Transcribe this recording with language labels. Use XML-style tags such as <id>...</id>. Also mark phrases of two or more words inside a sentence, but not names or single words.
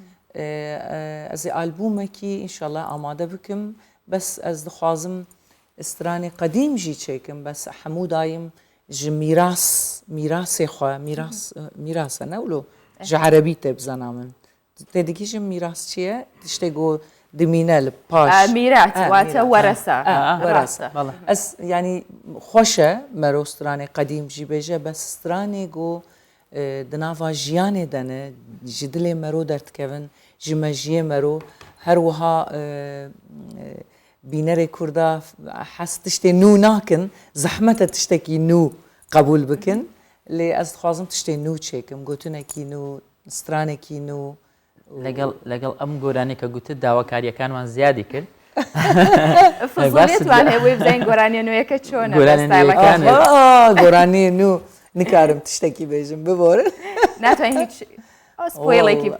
<ku>ez ê albûmekî înşallah amade bikim bes ez dixwazim stranê qedîm jî çêkim bes hemû dayim ji mirasê xwe miras ne ûlo ji Erebî tê bizana min tê dikîjin miras çi ye tiştê got dimîne li paş</ku> <ckb>میراث واتە وەرەسە</ckb> <ku>وەرەسە ez yanî xweş e mero stranê qedîm jî bêje bes stranê got di nava jiyanê de ne ji dilê mero derdikevin ji mejiyê mero her wiha bînerê Kurda hes tiştê nû nakin zehmet e tiştekî nû qebûl bikin lê ez dixwazim tiştê nû çêkim gotinekî nû stranekî nû</ku> <ckb>لەگەڵ ئەم گۆرانی کە گوتت داواکاریەکانمان زیادی کرد فزولیتوان هەیە بزین گۆرانیە نوێیەکە چۆنە</ckb> <ku>گۆرانی نو نکارم تشتێکی بێژم ببۆرە</ku> <ckb>ناتوانین هیچ سپۆیڵێکی بکە</ckb>